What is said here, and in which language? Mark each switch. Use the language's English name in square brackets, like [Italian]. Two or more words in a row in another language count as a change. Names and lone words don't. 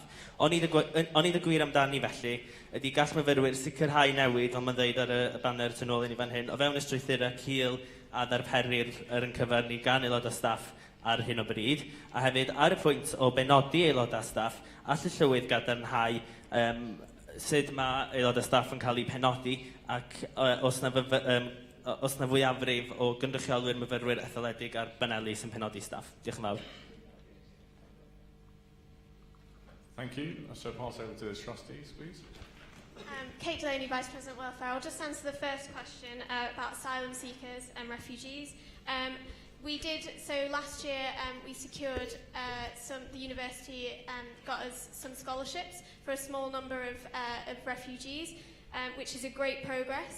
[Welsh] Ond i gwir amdani felly, ydy gall myfyrwyr sicrhau newid, ond mae'n dweud ar y banner tu nôl i ni fan hyn, o fewn y strwythurau cil a ddarperir yn cyfyrnu gan aelodau staff ar hyn o bryd, a hefyd ar y pwynt o benodi aelodau staff, all y llywydd gadarnhau sut mae aelodau staff yn cael eu penodi ac os na fwyafrif o gynrychiolwyr myfyrwyr etholedig ar Baneli sy'n penodi staff. Diolch yn fawr. [English] Thank you. So pass over to the trustees, please. Kate Delaney, Vice President Welfare. I'll just answer the first question about asylum seekers and refugees. So last year we secured the university got us some scholarships for a small number of refugees, which is a great progress.